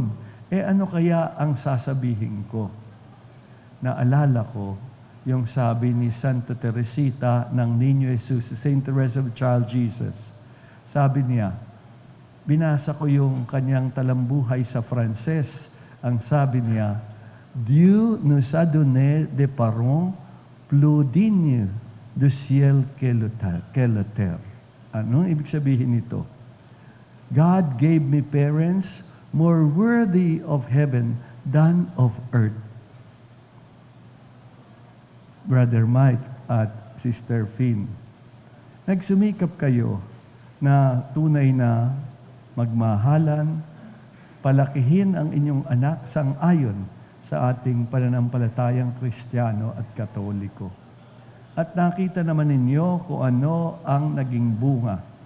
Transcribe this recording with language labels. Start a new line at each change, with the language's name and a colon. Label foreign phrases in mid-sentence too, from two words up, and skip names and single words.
Filipino: Ano kaya ang sasabihin ko? Naalala ko yung sabi ni Santa Teresita ng Niño Jesus, Saint Teresa of Child Jesus. Sabi niya, binasa ko yung kanyang talambuhay sa Frances. Ang sabi niya,
French: Dieu nous a donné des parents plus dignes du ciel que la terre.
Filipino: Anong ibig sabihin nito?
English: God gave me parents more worthy of heaven than of earth.
Filipino: Brother Mike at Sister Finn, nagsumikap kayo na tunay na magmahalan, palakihin ang inyong anak sang-ayon sa ating pananampalatayang Kristiyano at Katoliko. At nakita naman ninyo kung ano ang naging bunga.